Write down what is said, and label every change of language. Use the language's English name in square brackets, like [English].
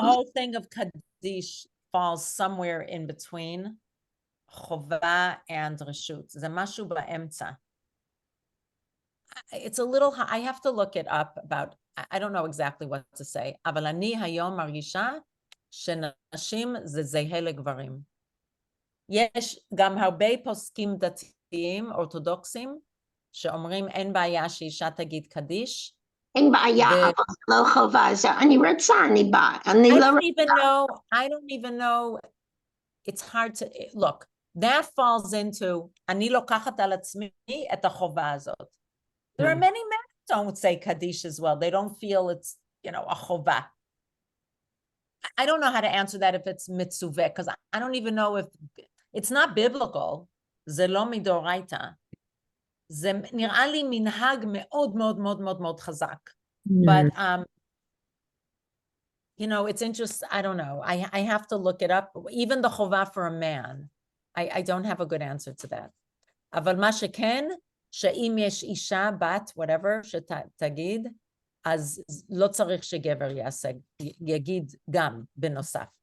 [English] whole thing of Kaddish falls somewhere in between חובה and reshut. [Hebrew] זה משהו באמצע. [English] It's a little, I have to look it up about, I don't know exactly what to say, [Hebrew] אבל אני היום מרגישה שנשים זה זהה לגברים. יש גם הרבה פוסקים דתיים, אורתודוקסים, שאומרים אין בעיה שאישה תגיד קדיש. אין בעיה, אבל לא חובה, זה אני רוצה, אני באה. [English] I don't even know, it's hard to, look, that falls into, [Hebrew] אני לוקחת על עצמי את החובה הזאת. [English] There are many men who don't say Kaddish as well. They don't feel it's, a chova. I don't know how to answer that if it's mitzuveh, because I don't even know if it's not biblical. [Hebrew] זה לא מדאורייתא. זה נראה לי מנהג מאוד מאוד מאוד מאוד מאוד חזק. [English] But, it's interesting. I don't know. I have to look it up. Even the chova for a man, I don't have a good answer to that. [Hebrew] אבל מה שכן, שאם יש אישה, בת, whatever, שתגיד, אז לא צריך שגבר יעשה, יגיד גם בנוסף.